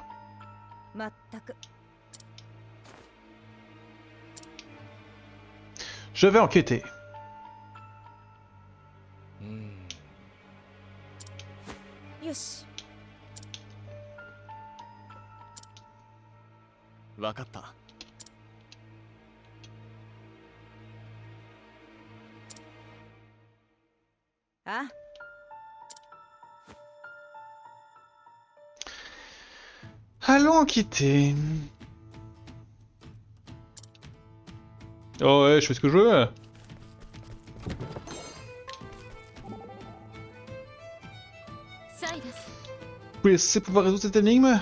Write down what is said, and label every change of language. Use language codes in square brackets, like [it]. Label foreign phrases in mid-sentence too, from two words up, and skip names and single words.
[ja] まったく。 [fr] Je vais enquêter. [ja] よし。わかった。あ。 [fr] Allons enquêter. Oh ouais, je fais ce que je veux. Vous pouvez laisser pouvoir résoudre cette énigme?